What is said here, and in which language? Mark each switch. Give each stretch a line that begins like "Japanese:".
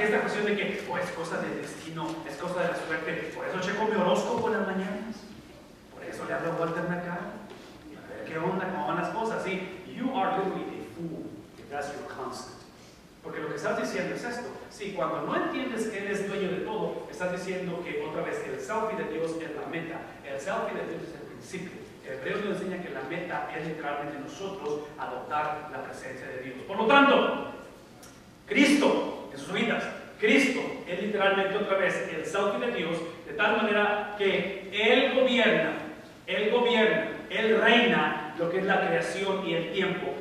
Spanish: decirle que oh, es cosa del destino, es cosa de la suerte. Por eso checo mi horóscopo en las mañanas. Por eso le hablo a Walter Mercado. A ver qué onda, cómo van las cosas.
English: Sí, you are literally a fool if that's your constant.
Spanish: Porque lo que estás diciendo es esto. Sí, cuando no entiendes que Él es dueño de todo, estás diciendo que otra vez el selfie de Dios es la meta. El selfie de Dios es el principio. El hebreo nos enseña que la meta es literalmente nosotros adoptar la presencia de Dios. Por lo tanto, Cristo, en sus vidas, Cristo es literalmente otra vez el selfie de Dios, de tal manera que Él gobierna, Él reina lo que es la creación y el tiempo.